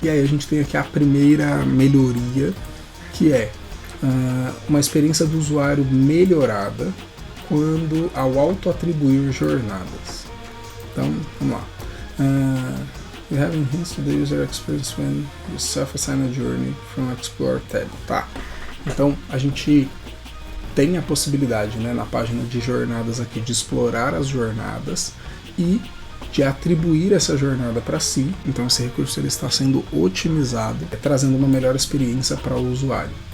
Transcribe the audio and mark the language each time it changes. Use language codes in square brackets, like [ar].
[pt] E aí a gente tem aqui a primeira melhoria, que é uma experiência do usuário melhorada quando ao auto-atribuir jornadas. Então, vamos lá. [en] We have enhanced the user experience when you self-assign a journey from Explore tab. [pt] Tá. Então, a gente tem a possibilidade, né, na página de jornadas aqui de explorar as jornadas e de atribuir essa jornada para si. Então esse recurso ele está sendo otimizado, trazendo uma melhor experiência para o usuário.